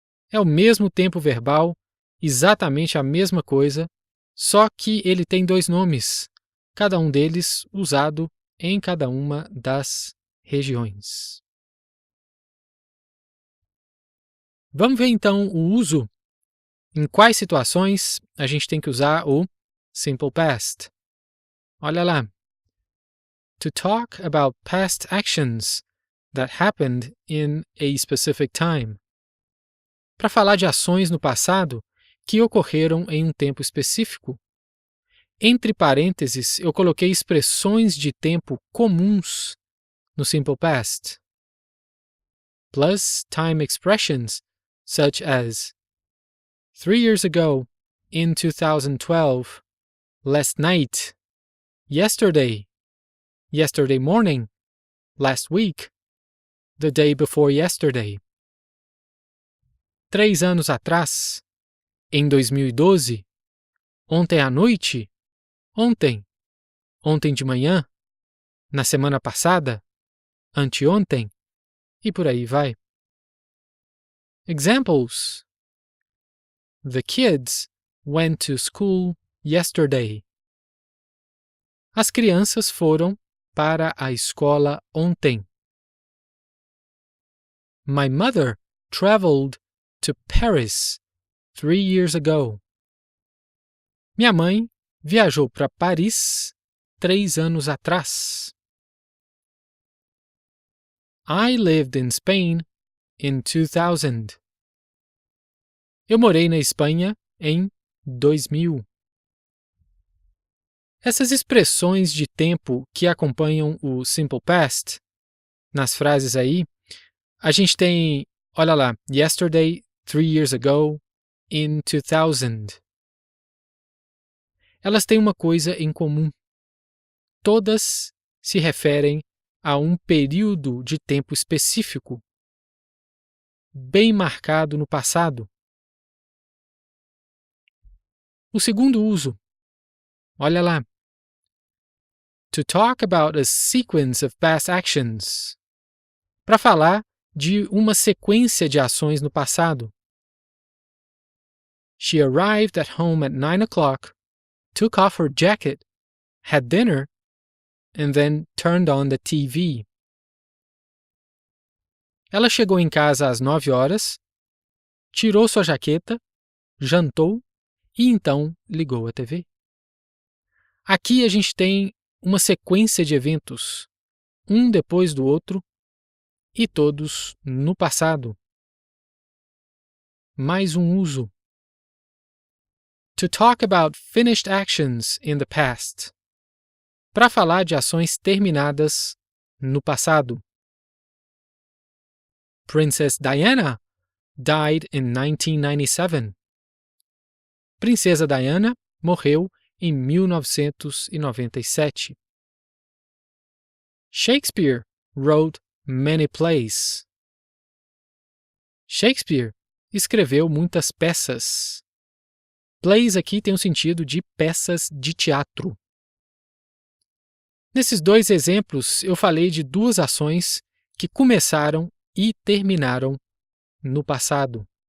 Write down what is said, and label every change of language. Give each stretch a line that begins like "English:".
Portuguese: É o mesmo tempo verbal, exatamente a mesma coisa, só que ele tem dois nomes, cada um deles usado em cada uma das regiões. Vamos ver então o uso. Em quais situações a gente tem que usar o simple past? Olha lá.
English: To talk about past actions that happened in a specific time.
Portuguese: Para falar de ações no passado que ocorreram em um tempo específico. Entre parênteses, eu coloquei expressões de tempo comuns no simple past.
English: Plus time expressions such as 3 years ago, in 2012, last night, yesterday, yesterday morning, last week, the day before yesterday.
Portuguese: 3 anos atrás, em 2012, ontem à noite, ontem, ontem de manhã, na semana passada, anteontem, e por aí vai.
English: Examples. The kids went to school yesterday.
Portuguese: As crianças foram para a escola ontem.
English: My mother traveled to Paris 3 years ago.
Portuguese: Minha mãe viajou para Paris 3 anos atrás.
English: I lived in Spain in 2000.
Portuguese: Eu morei na Espanha em 2000. Essas expressões de tempo que acompanham o simple past, nas frases aí, a gente tem, olha lá, yesterday,
English: 3 years ago,
Portuguese: in 2000. Elas têm uma coisa em comum. Todas se referem a um período de tempo específico, bem marcado no passado. O segundo uso, olha lá.
English: To talk about a sequence of past actions.
Portuguese: Para falar de uma sequência de ações no passado.
English: She arrived at home at 9 o'clock, took off her jacket, had dinner, and then turned on the TV.
Portuguese: Ela chegou em casa às 9 horas, tirou sua jaqueta, jantou e então ligou a TV. Aqui a gente tem uma sequência de eventos, um depois do outro, e todos no passado. Mais um uso.
English: To talk about finished actions in the past.
Portuguese: Para falar de ações terminadas no passado.
English: Princess Diana died in 1997.
Portuguese: Princesa Diana morreu em 1997.
English: Shakespeare wrote many plays.
Portuguese: Shakespeare escreveu muitas peças. Plays aqui tem o sentido de peças de teatro. Nesses dois exemplos, eu falei de duas ações que começaram e terminaram no passado.